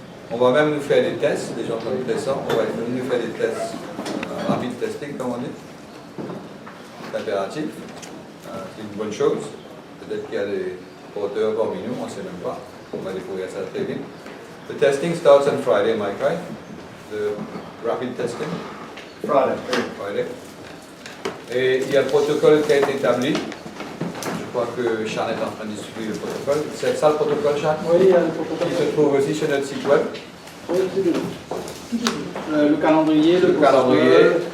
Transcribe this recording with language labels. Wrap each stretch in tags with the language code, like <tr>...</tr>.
<fr>On va même nous faire des tests, les gens qui ont ça, on va nous faire des tests, rapid testing comme on dit. C'est impératif, c'est une bonne chose. Peut-être qu'il y a des porteurs parmi nous, on ne sait même pas. On va découvrir ça très vite.</fr> <en>The testing starts on Friday, Mike, right? The rapid testing? Friday.</en> <fr>Et il y a le protocole qui a été établi. Je crois que Sean est en train de distribuer le protocole. C'est ça le protocole, Sean? Oui, il y a le protocole. Il se trouve aussi sur notre site web. Oui, c'est tout. Le calendrier, le calendrier.</fr>